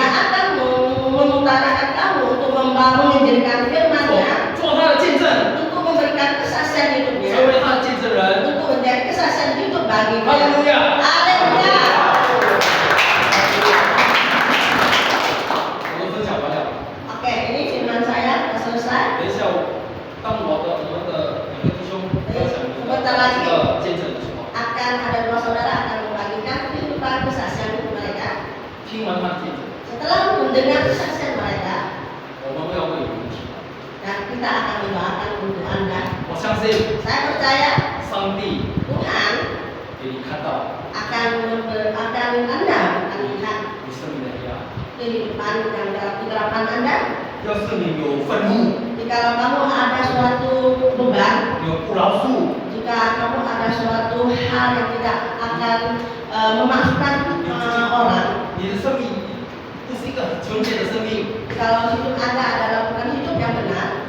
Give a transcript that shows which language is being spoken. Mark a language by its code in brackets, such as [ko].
[id] dan akan mengutarakan kamu untuk membangun menjadikan firman-Nya [zh] 做他的见证， [id] untuk memberikan kesaksian [zh] 成 [id] hidupnya [zh] 为他的见证人。 [id] untuk menjadi kesaksian hidup baginya. [zh] 哈利路亚！ [id] Haleluya. [zh] 我的分享完了， [id] Oke, ini firman saya sudah selesai. [zh] 等一下当我们的两个弟兄分享你的见证的时候， [id] Akan ada dua saudara akan membagikan kehidupan kesaksian hidup mereka. [zh] 听完他的见证， [id] Setelah mendengar kesaksian mereka, [zh] 我们会要为你们祈祷。 [id] dan kita akan mendoakan untuk Anda. [zh] 我相信 [id] Saya percaya [zh] 上帝 [id] Tuhan [zh] 给你看到 [id] akan Anda akan lihat [zh] 你生命的黑暗。 [id] kehidupan yang dalam kegelapan Anda. [zh] 要是你有愤怒， [id] Jika kamu ada suatu beban, [zh] 你有不饶恕， [id] jika kamu ada suatu hal yang tidak akan memaafkan orang, [zh] 你的生命不是一个很纯洁的生命。 [id] kalau hidup Anda adalah bukan hidup yang benar,